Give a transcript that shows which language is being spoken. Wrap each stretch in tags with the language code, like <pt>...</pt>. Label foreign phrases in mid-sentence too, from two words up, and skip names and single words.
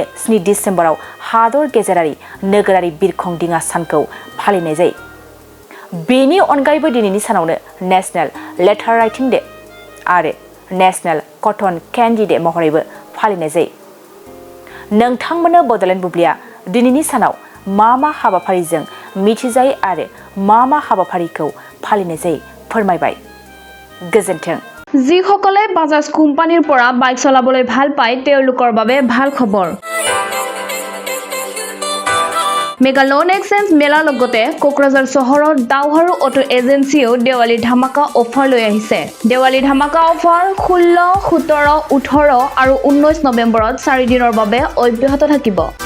<brx>7 डिसेम्बराव हादर गेजेरारि नोगोरारि बिरखं दिङा सानखौ फालिनाय जायो बेनि अनगायैबो दिनैनि सानावनो</brx> <en>national letter writing day</en> <brx>आरो</brx> <en>national cotton candy day</en> <brx>महरैबो फालिनाय जायो नोंथांमोननो बडलेण्ड बुब्लिया दिनैनि सानाव मा हाबाफारिजों मिथिजायो आरो मा हाबाफारिखौ फालिनाय जायो फोरमायबाय गोजोन्थों</brx> <as>যিসকলে বাজাজ কোম্পানীৰ পৰা বাইক চলাবলৈ ভাল পায় তেওঁলোকৰ বাবে ভাল খবৰ</as> <en>mega loan exchange</en> <as>মেলাৰ লগতে কোকৰাঝাৰ চহৰৰ দাউহাৰু অটো এজেন্সিও দেৱালী ধামাকা অফাৰ লৈ আহিছে দেৱালী ধামাকা অফাৰ 16, 17, 18 আৰু 19 নৱেম্বৰত 4 দিনৰ বাবে অব্যাহত থাকিব</as>